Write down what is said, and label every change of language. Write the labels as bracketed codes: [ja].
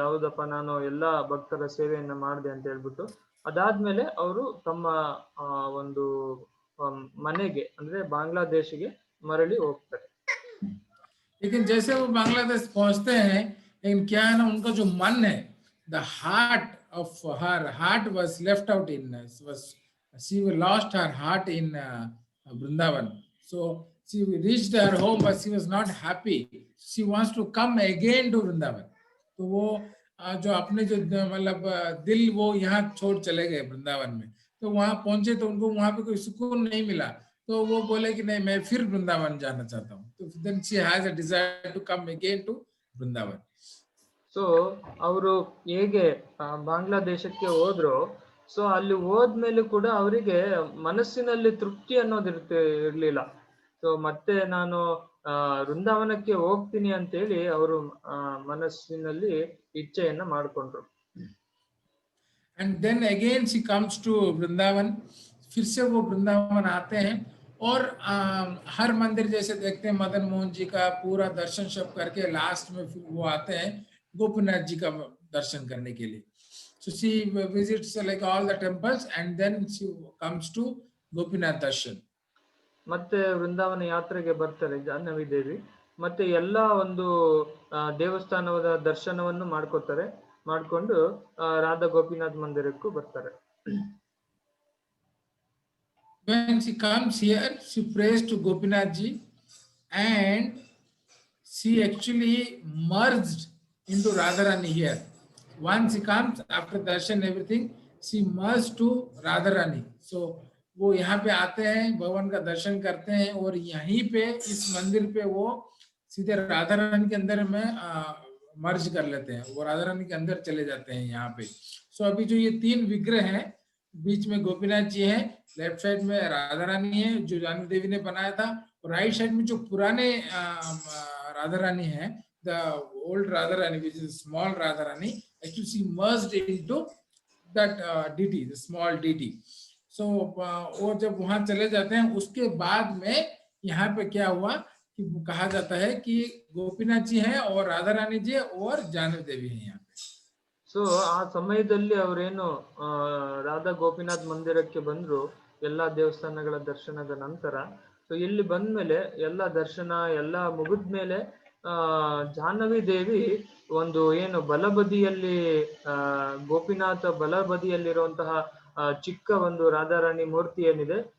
[kn] ಹೌದಪ್ಪ, ನಾನು ಎಲ್ಲಾ ಭಕ್ತರ ಸೇವೆಯನ್ನ ಮಾಡಿದೆ ಅಂತ ಹೇಳ್ಬಿಟ್ಟು ಅದಾದ್ಮೇಲೆ ಅವರು ತಮ್ಮ ಒಂದು ಮನೆಗೆ ಅಂದ್ರೆ ಬಾಂಗ್ಲಾದೇಶಿಗೆ ಮರಳಿ ಹೋಗ್ತಾರೆ. [hi] लेकिन जैसे वो बांग्लादेश पहुंचते हैं, लेकिन क्या है ना, उनका जो मन है, [en] the heart of her heart was left out in she lost her heart in Vrindavan. So she reached her home but she was not happy. She wants to come again to Vrindavan. [hi] तो वो जो अपने जो मतलब दिल वो यहाँ छोड़ चले गए वृंदावन में, तो वहां पहुंचे तो उनको वहां पे कोई सुकून नहीं मिला. तो वो बोले कि नहीं, मैं फिर वृंदावन जाना चाहता हूँ. [en] तो then she has a desire to come again to Vrindavan. [kn] So ಅವರು ಹೇಗೆ ಬಾಂಗ್ಲಾದೇಶಕ್ಕೆ ಹೋದ್ರು, ಸೊ ಅಲ್ಲಿ ಹೋದ್ಮೇಲೆ ಕೂಡ ಅವರಿಗೆ ಮನಸ್ಸಿನಲ್ಲಿ ತೃಪ್ತಿ ಅನ್ನೋದು ಇರ್ಲಿಲ್ಲ. ಸೊ ಮತ್ತೆ ನಾನು ವೃಂದಾವನಕ್ಕೆ ಹೋಗ್ತೀನಿ ಅಂತೇಳಿ ಅವರು ಮನಸ್ಸಿನಲ್ಲಿ ಇಚ್ಛೆಯನ್ನ ಮಾಡ್ಕೊಂಡ್ರು. [en] And then again she comes to Vrindavan. [hi] फिर से वो वृंदावन आते हैं और हर मंदिर जैसे देखते हैं मदन मोहन जी का पूरा दर्शन सब करके लास्ट में फिर वो आते हैं गोपीनाथ जी का दर्शन करने के लिए. [en] So she visits like all the temples and then she comes to Gopinath darshan. [kn] ಮತ್ತೆ ವೃಂದಾವನ ಯಾತ್ರೆಗೆ ಬರ್ತಾರೆ ಜಾಹ್ನವಿ ದೇವಿ. ಮತ್ತೆ ಎಲ್ಲಾ ಒಂದು ದೇವಸ್ಥಾನದ ದರ್ಶನವನ್ನು ಮಾಡ್ಕೊಂಡು ರಾಧಾ ಗೋಪಿನಾಥ್ ಮಂದಿರಕ್ಕೂ ಬರ್ತಾರೆ. [en] When she comes here, she prays to Gopinath ji and she actually merged into Radharani here. Once she comes after darshan everything, she merged to Radharani. [hi] So वो यहाँ पे आते हैं, भगवान का दर्शन करते हैं और यहीं पे इस मंदिर पे वो सीधे राधा रानी के अंदर में मर्ज कर लेते हैं, वो राधा रानी के अंदर चले जाते हैं यहाँ पे. सो अभी जो ये 3 विग्रह हैं, बीच में गोपीनाथ जी हैं, लेफ्ट साइड में राधा रानी है जो जाह्नवी देवी ने बनाया था, और राइट साइड में जो पुराने राधा रानी है, the old Radha Rani [en] which is small [hi] Radha Rani, [en] actually she merged into that deity, the small deity. [hi] So वो जब वहां चले जाते हैं उसके बाद में यहाँ पे क्या हुआ कि कहा जाता है कि गोपीनाथ जी हैं और राधा रानी जी और जाह्नवी देवी हैं यहाँ पे. [kn] ಸೊ ಆ ಸಮಯದಲ್ಲಿ ಅವರೇನು ರಾಧಾ ಗೋಪಿನಾಥ್ ಮಂದಿರಕ್ಕೆ ಬಂದ್ರು ಎಲ್ಲಾ ದೇವಸ್ಥಾನಗಳ ದರ್ಶನದ ನಂತರ. ಸೊ ಇಲ್ಲಿ ಬಂದ್ಮೇಲೆ ಎಲ್ಲಾ ದರ್ಶನ ಎಲ್ಲ ಮುಗಿದ್ಮೇಲೆ ಜಾಹ್ನವಿ ದೇವಿ ಒಂದು ಏನು ಬಲಬದಿಯಲ್ಲಿ ಗೋಪಿನಾಥ ಬಲಬದಿಯಲ್ಲಿರುವಂತಹ ಚಿಕ್ಕ ಒಂದು ರಾಧಾರಾಣಿ ಮೂರ್ತಿ ಏನಿದೆ